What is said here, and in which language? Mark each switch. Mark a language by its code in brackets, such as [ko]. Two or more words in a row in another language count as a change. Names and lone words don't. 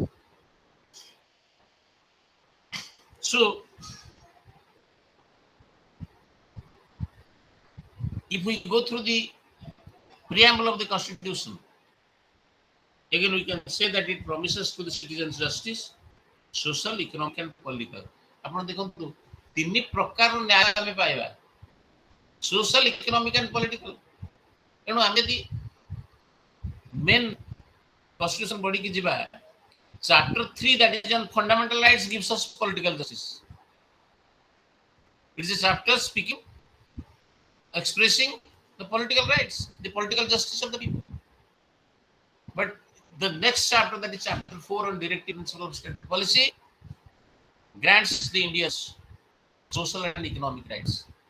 [en] So if we go through the preamble of the Constitution, Again, we can say that it promises to the citizens justice, social, economic and political. [or] ଆପଣ ଦେଖନ୍ତୁ ତିନି ପ୍ରକାର ନ୍ୟାୟ ଆମେ ପାଇବା, [en] social, economic and political. [or] ତେଣୁ ଆମେ ଯଦି [en] main constitution bodyki [or] ଯିବା, [en] chapter 3 that is on fundamental rights gives us political justice. It is a chapter speaking, expressing the political rights, the political justice of the people. But the next chapter, that is chapter 4 on directive principle of state policy, grants the India's social and economic rights.